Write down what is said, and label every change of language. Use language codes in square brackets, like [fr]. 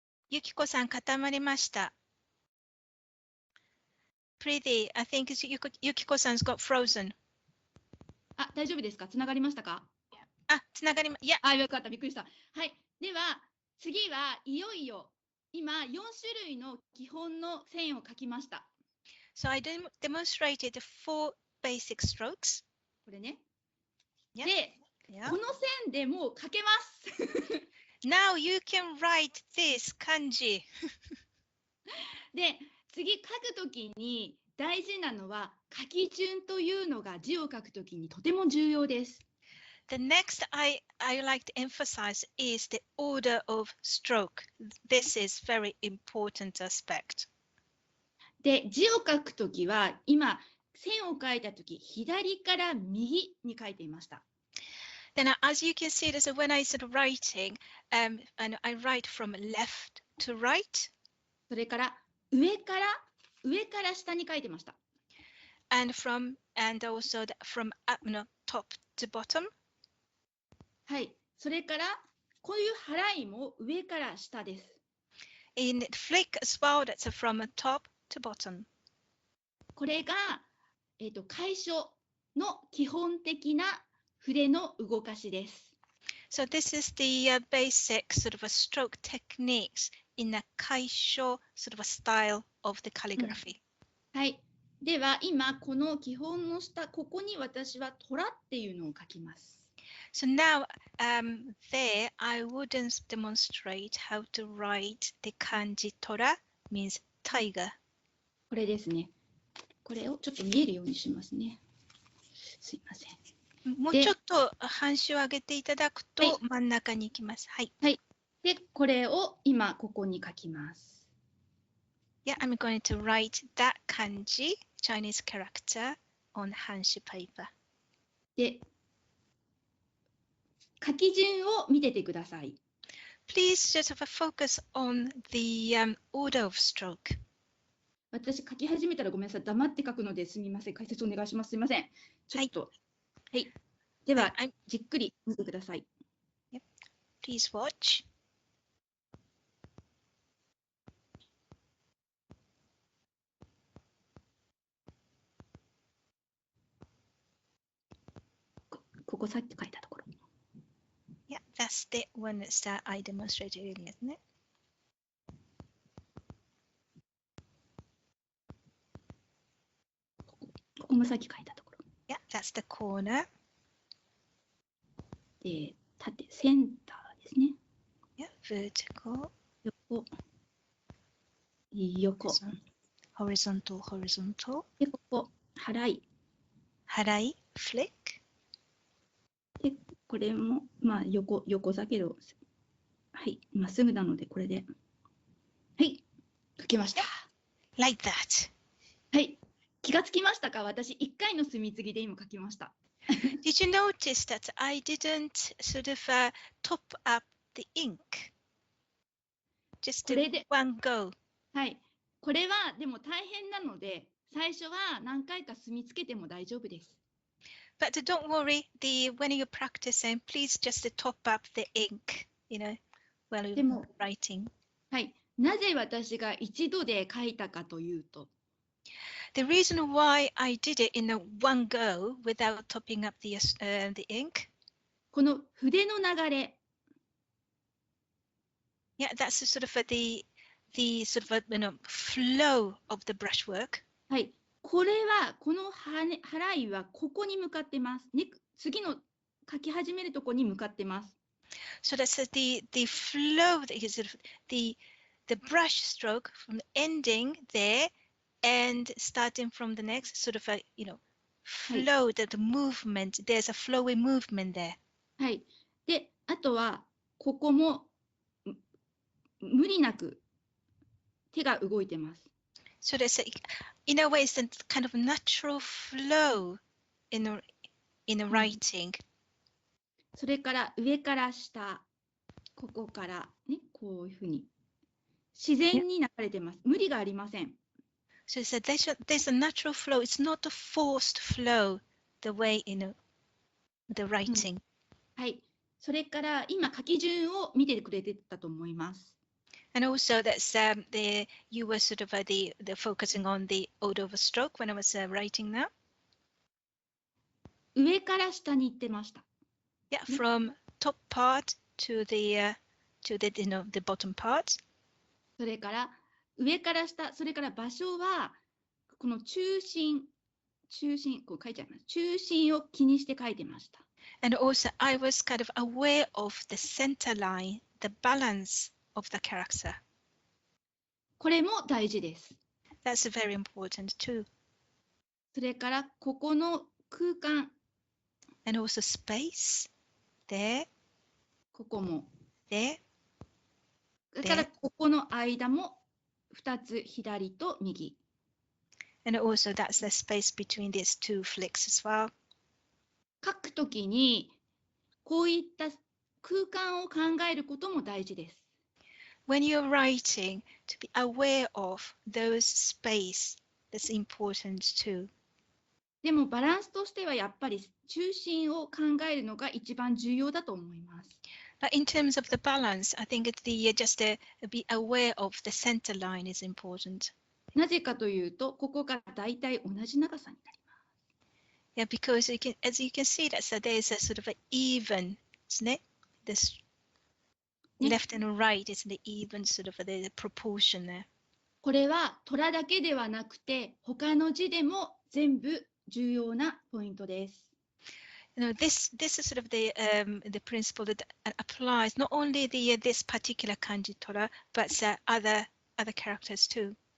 [ja] ゆきこさん固まりました。 [en] Pretty, I think ゆきこさん got frozen. [ja] あ、大丈夫ですか？つながりましたか？あ、つながりま、いや。あ、よかった、びっくりした。はい。では、次はいよいよ、今、4種類の基本の線を描きました。 [en] So I demonstrated 4 basic strokes. [ja] これね。 [en] Yeah. [ja] で、 [en] Yeah. [ja] この線でもう描けます。 [en] Now you can write this kanji. [ja] で、次書くときに大事なのは書き順というのが字を書くときにとても重要です。 [en] The next I like to emphasize is the order of stroke. This is very important aspect. [ja] で、字を書くときは今線を書いたとき左から右に書いていました。 [en] Then as you can see, so when I sort of writing, and I write from left to right. [ja] それから上から下に書いてました。 [en] And also from top to bottom. [ja] はい。それからこういう払いも上から下です。 [en] In flick as well, that's from top to bottom. [ja] これが楷書の基本的な筆の動かしです。 [en] So this is the basic sort of a stroke techniques in a kaisho sort of a style of the calligraphy. [ja] はい。では今この基本の下ここに私は虎っていうのを書きます。 [en] So now there I would demonstrate how to write the kanji tora means tiger. [ja] これですね。これをちょっと見えるようにしますね。すいません。もうちょっと半紙を上げていただくと真ん中に行きます。はい。はい。で、これを今ここに書きます。 [en] Yeah, I'm going to write that kanji, Chinese character, on 半紙 paper. [ja] で、書き順を見ててください。 [en] Please just focus on the order of stroke. [ja] 私書き始めたらごめんなさい。黙って書くのですみません。解説お願いします。すみません。ちょっと。はい。では、じっくり見てください。 [en] Yep. Please watch. [ja] ここさっき書いたところ。 [en] Yeah, that's the one that I demonstrated earlier, isn't it? [ja] ここもさっき書いたところ。 [en] Yeah, that's the corner. [ja] で、縦、センターですね。 [en] Yeah, vertical. [ja] 横。 [en] Horizontal, horizontal. [ja] で、ここ、払い。払い、flick. で、これも、まあ、横だけど、はい、まっすぐなので、これで。はい、書きました。 [en] Like that. [ja] はい、気がつきましたか？私、1回の墨継ぎで今書きました。 [en] Did you notice that I didn't sort of top up the ink? Just one go. [ja] はい、これはでも大変なので、最初は何回か墨つけても大丈夫です。 [en] But don't worry, when you're practicing, please just top up the ink, while you're writing. [ja] はい、なぜ私が一度で書いたかというと、 [en] The reason why I did it in one go without topping up the ink. [ja] この筆の流れ。 [en] Yeah, that's sort of the sort of flow of the brushwork. [ja] はい、これはこの払いはここに向かってます。次の書き始めるとこに向かってます。 [en] So that's the flow, the brush stroke from ending there and starting from the next sort of flow, the movement. There's a flowing movement there. [ja] はい。で、あとはここも無理なく手が動いてます。 [en] So there's in a way, it's a kind of natural flow in a writing. [ja] それから上から下、ここからね、こういうふうに自然に流れてます。無理がありません。 [en] So there's a natural flow. It's not a forced flow, the way in the writing. [ja] はい。それから今書き順を見てくれてたと思います。 [en] And also that's you were sort of the focusing on the order of a stroke when I was writing that. [ja] 上から下に行ってました。 [en] Yeah, from top part to the the bottom part. [ja] それから上から下、それから場所はこの中心、こう書いちゃいます。中心を気にして書いてました。 [en] And also, I was kind of aware of the center line, the balance of the character. [ja] これも大事です。 [en] That's very important too. [ja] それからここの空間。 [en] And also space. There. [ja] ここも。 [en] There. [ja] だからここの間も2つ左と右。 [en] And also that's the space between these two flicks as well. [ja] 書くときにこういった空間を考えることも大事です。 [en] When you're writing, to be aware of those space, that's important too. [ja] でもバランスとしてはやっぱり中心を考えるのが一番重要だと思います。 [en] But in terms of the balance, I think just be aware of the center line is important. [ja] なぜかというと、ここがだいたい同じ長さになります。 [en] Yeah, because as you can see, there's a sort of an even, isn't it? This left and right is the even sort of the proportion there. [ja] これは虎だけではなくて、他の字でも全部重要なポイントです。 [en] This is sort of the principle that applies not only this particular kanji tora, but other characters too.